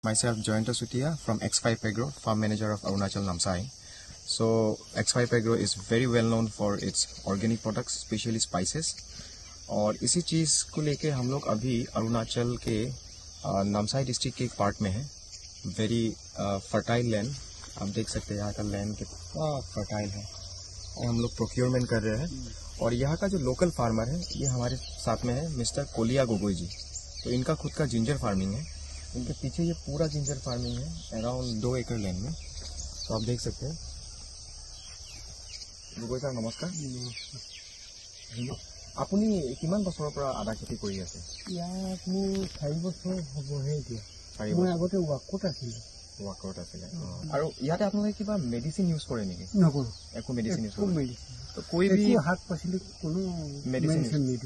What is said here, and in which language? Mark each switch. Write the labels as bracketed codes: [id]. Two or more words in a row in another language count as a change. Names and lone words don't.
[en] Myself, Joyanta Sutia from X5 Agro, farm manager of Arunachal Namsai. So X5 Agro is very well known for its organic products, especially spices. [hi] और इसी चीज़ को लेके हम लोग अभी अरुणाचल के नामसाई डिस्ट्रिक्ट के एक पार्ट में है. [en] very fertile land, [hi] आप देख सकते हैं यहाँ का लैंड कितना फर्टाइल है. और हम लोग प्रोक्योरमेंट कर रहे हैं. और यहाँ का जो लोकल फार्मर है ये हमारे साथ में है मिस्टर कोलिया गोगोई जी. तो इनका खुद का [en] ginger farming [hi] है. इनके पीछे ये पूरा [en] ginger farming [hi] है अराउंड 2 एकड़ लैंड में. तो आप देख सकते हैं. गोगोई सर नमस्कार. [as] আপুনি কিমান বছৰৰ পৰা আদা খেতি কৰি আছে? ইয়াত মোৰ 4 বছৰ হ'বহে এতিয়া. মই আগতে ৱাকত আছিলোঁ. ৱাকত আছিলে. আৰু ইয়াতে আপোনালোকে কিবা [en] medicine use [as] কৰে নেকি? নকৰোঁ. একো [en] medicine use [as] নকৰে. তো [hi] कोई भी [as] শাক পাচলি কোনো মেডিচিন নিদিওঁ.